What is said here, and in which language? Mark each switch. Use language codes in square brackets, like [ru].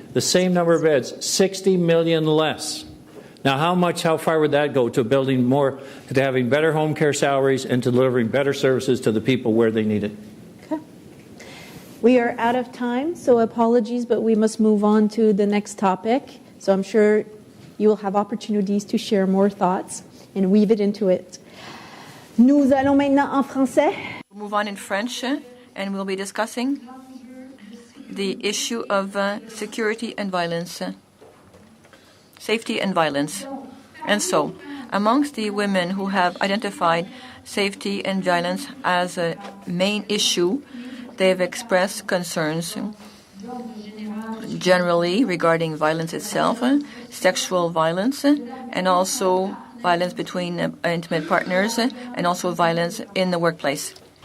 [en] The same number of beds, 60 million less. Now, how far would that go to building more, to having better home care salaries and to delivering better services to the people where they need it? Okay. We are out of time, so apologies, but we must move on to the next topic. So I'm sure you will have opportunities to share more thoughts and weave it into it. [fr] Nous allons maintenant en français. [en] We'll move on in French, and we'll be discussing the issue of security and violence, safety and violence. And so, amongst the women who have identified safety and violence as a main issue, they have expressed concerns generally regarding violence itself, sexual violence, and also violence between intimate partners, and also violence in the workplace.